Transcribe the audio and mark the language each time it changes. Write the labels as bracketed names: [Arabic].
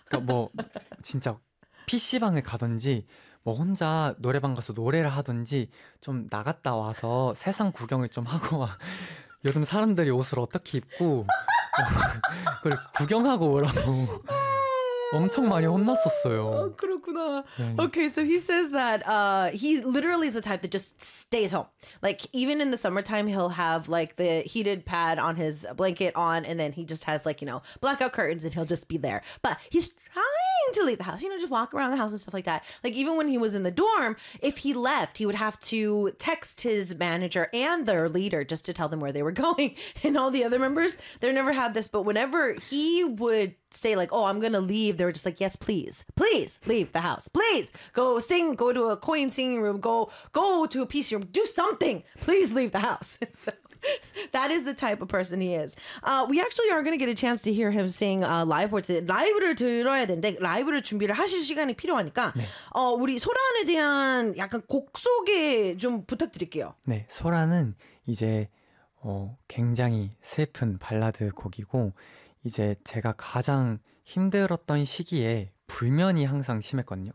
[Korean] 그러니까 뭐 진짜 PC방에 가든지 뭐 혼자 노래방 가서 노래를 하든지 좀 나갔다 와서 세상 구경을 좀 하고 와. 요즘 사람들이 옷을 어떻게 입고 그걸 구경하고 오라고 엄청 많이 혼났었어요. 그렇구나. [English] Okay, so he says that he literally is the type that just stays home. Like even in the summertime, he'll have like the heated pad on his blanket on, and then he just has like, you know, blackout curtains, and he'll just be there. But he's trying to leave the house, you know, just walk around the house and stuff like that. Like even when he was in the dorm, if he left, he would have to text his manager and their leader just to tell them where they were going. And all the other members, they never had this, but whenever he would say like, oh, I'm gonna leave, they were just like, yes, please, please leave the house, please go sing, go to a coin singing room, go to a PC room, do something, please leave the house. And so that is the type of person he is. We actually are going to get a chance to hear him sing live. [Korean] 라이브를 들어야 되는데 라이브를 준비를 하실 시간이 필요하니까 네. 우리 소란에 대한 약간 곡 소개 좀 부탁드릴게요. 네, 소란은 이제 굉장히 슬픈 발라드 곡이고 이제 제가 가장 힘들었던 시기에 불면이 항상 심했거든요.